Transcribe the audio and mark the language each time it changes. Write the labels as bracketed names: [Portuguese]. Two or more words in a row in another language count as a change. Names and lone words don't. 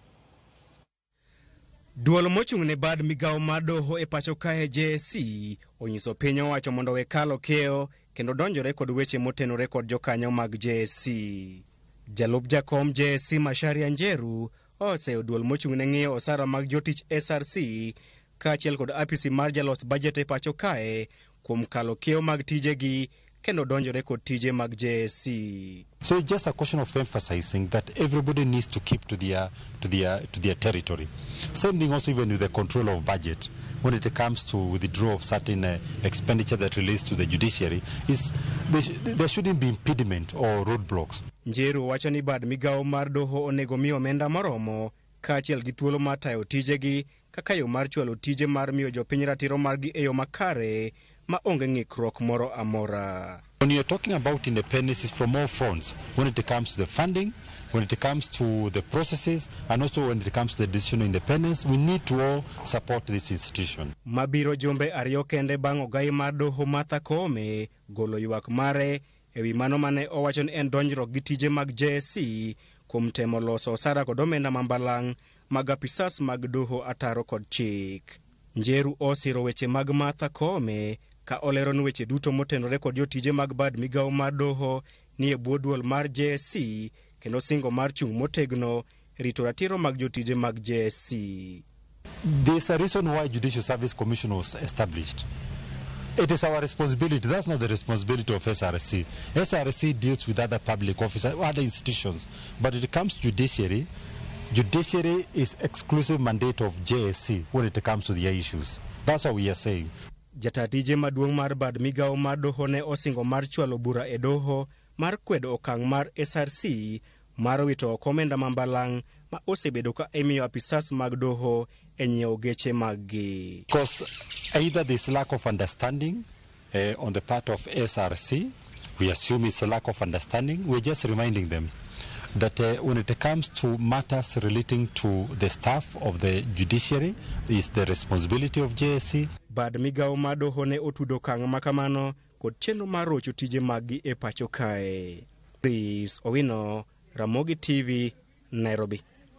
[Luo (Kenya and Tanzania)] Duol mochung'ne bad migao mar doho e pacho kae JSC onyiso piny owacho mondo we kalo keo kendo donjore kod weche motenore kod jokanyo mag JSC. Jalup jakom JSC Macharia Njeru oseyo duol mochung'ne ng'iyo osara mag jotich SRC kaachiel kod apisi mar jalos budget e pacho kae kuom kalo keo mag tijegi kendo donjore kod tije mag JSC. [English] So it's just a question of emphasizing that everybody needs to keep to their territory. Same thing also even with the control of budget. When it comes to withdrawal of certain expenditure that relates to the judiciary, there shouldn't be impediment or roadblocks. [Luo (Kenya and Tanzania)] Njeru wacho ni bad migao mar doho onego miyo omenda moromo kaachiel gi thuolo mar tayo tijegi kaka yo mar chwalo tije mar miyo jopiny ratiro margi e yo makare ma onge ng'ikruok moro amora. [English] When you're talking about independence, it's from all fronts. When it comes to the funding, when it comes to the processes, and also when it comes to the decision independence, we need to all support this institution. [Luo (Kenya and Tanzania)] Mabiro jumbe ariyo kende bang' ogai mar doho Martha Koome golo ywak mare ewi mano mane owacho ni en donjruok gi tije mag JSC kuom temo loso osara kod omenda mambalang' mag apisas mag doho ataro kod chik. Njeru osiro weche mag Martha Koome ka olero ni weche duto motenore kod jotije mag bad migao mar doho ni e bwo duol mar JSC kendo singo mar chung' motegno rito ratiro mag jotije mag JSC. [English] There's a reason why Judicial Service Commission was established. It is our responsibility. That's not the responsibility of SRC. SRC deals with other public officers, other institutions. But when it comes to judiciary, judiciary is exclusive mandate of JSC when it comes to their issues. That's what we are saying. [Luo (Kenya and Tanzania)] Jatatije maduong' mar bad migao mar doho ne osingo mar chwalo bura e doho mar kwedo okang' mar SRC mar wito oko omenda mambalang' ma osebedo ka imiyo apisas mag doho e nyiewo geche maggi. [English] Because either there's lack of understanding on the part of SRC, we assume it's a lack of understanding, we're just reminding them that when it comes to matters relating to the staff of the judiciary, is the responsibility of JSC. [Luo (Kenya and Tanzania)] Bad migao mar doho ne otudo okang' makamano kod chenro mar rocho tije maggi e pacho kae. Pris Owino, Ramogi TV, Nairobi.